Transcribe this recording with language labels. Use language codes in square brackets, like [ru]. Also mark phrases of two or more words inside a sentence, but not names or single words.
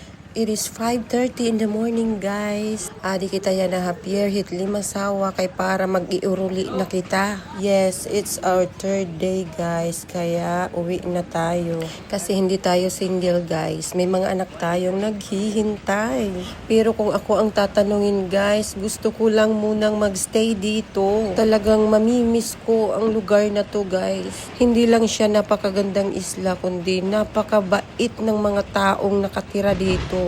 [en] It is 5:30 in the morning, guys. [war] Adi kita yan na hapier hit limasawa kay para mag-iuruli na kita. [en] Yes, it's our third day, guys. [tl] Kaya uwi na tayo. Kasi hindi tayo single, guys. May mga anak tayong naghihintay. Pero kung ako ang tatanungin, guys, gusto ko lang munang magstay dito. Talagang mamimiss ko ang lugar na to, guys. Hindi lang siya napakagandang isla, kundi napakabait ng mga taong nakatira dito.